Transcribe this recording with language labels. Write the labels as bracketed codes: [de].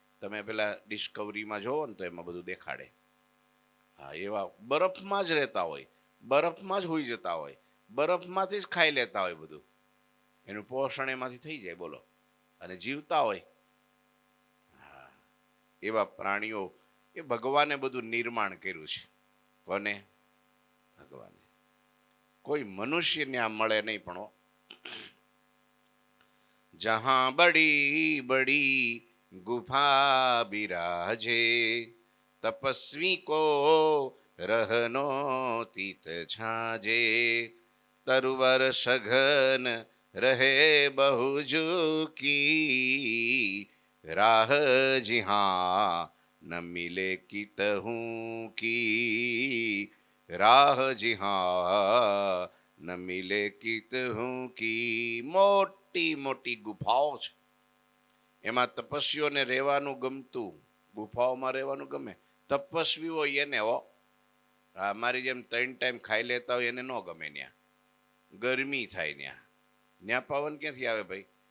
[gu] તમે પેલા ડિસ્કવરીમાં જોવો ને તો એમાં બધું દેખાડે. હા, એવા બરફમાં જ રહેતા હોય, બરફમાં જ હોઈ જતા હોય, બરફમાંથી જ ખાઈ લેતા હોય બધું. એનું પોષણ એમાંથી થઈ જાય, બોલો, અને જીવતા હોય. હા, એવા પ્રાણીઓ, એ ભગવાને બધું નિર્માણ કર્યું છે. કોને? ભગવાને. કોઈ મનુષ્યને આ મળે નહીં. [hi] પણ જહાં બડી બડી ગુફા બિરાજે, તપસ્વી કો रहनो तीत छाजे, तरुवर सघन रहे बहु झुकी, राह जिहाँ न मिले कितहूँ की, राह जिहाँ ન મિલે કિતહું કી. [gu] મોટી મોટી ગુફાઓ છે, એમાં તપસ્વીઓને રહેવાનું ગમતું, ગુફાઓમાં રહેવાનું ગમે. તપસ્વી હોય એને હો, મારી જેમ 3 ટાઈમ ખાઈ લેતા હોય એને ન ગમે. ત્યાં ગરમી થાય, ત્યાં પવન ક્યાંથી આવે ભાઈ?